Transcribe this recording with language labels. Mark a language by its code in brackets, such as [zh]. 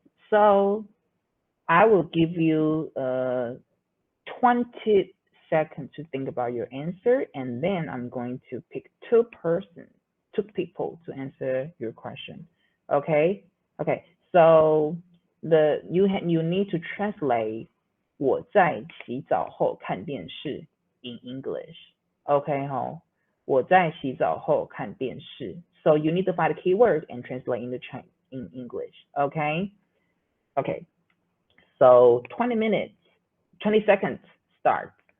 [en] So I will give you 20 seconds to think about your answer, and then I'm going to pick two people to answer your question. Okay, so you need to translate [zh] 我在洗澡后看电视 [en] in English. [zh] Okay, 好，我在洗澡后看电视。 [en] So you need to find a keyword and translate in English. Okay, so 20 seconds start.